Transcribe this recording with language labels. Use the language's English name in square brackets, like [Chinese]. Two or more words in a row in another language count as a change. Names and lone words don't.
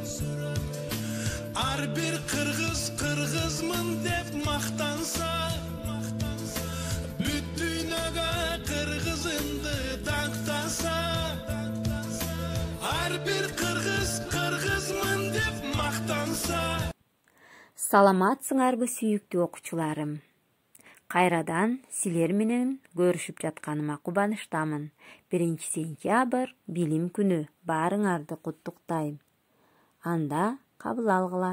[Kyrgyz] Ар бир кыргыз кыргызмын деп мактанса, бүт дүйнөдө кыргызыңды даңктаса. Ар бир кыргыз кыргызмын деп мактанса. Саламатсыңарбы сүйүктүү окуучуларым. Кайрадан силер менен көрүшүп жатканыма кубанычтамын. 1-сентябрь билим күнү. Баарыңарды куттуктайм. Анда кабыл алгыла.